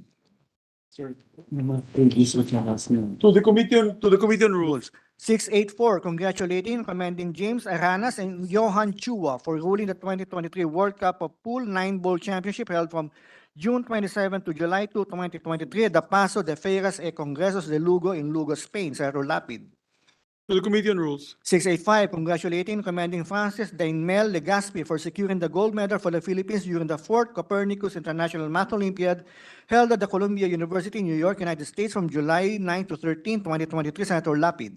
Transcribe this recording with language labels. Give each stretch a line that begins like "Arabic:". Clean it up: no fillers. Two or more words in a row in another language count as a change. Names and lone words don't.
English: To the Committee on Rules. 684, congratulating and commending James Aranas and Johan Chua for ruling the 2023 World Cup of Pool 9-Bowl Championship held from June 27 to July 2, 2023 at the Paso de Feiras e Congresos de Lugo in Lugo, Spain, Senator Lapid. To the Committee on Rules. 685, congratulating and commending Francis Dainmel Legaspi for securing the gold medal for the Philippines during the 4th Copernicus International Math Olympiad held at the Columbia University, New York, United States from July 9 to 13, 2023, Senator Lapid.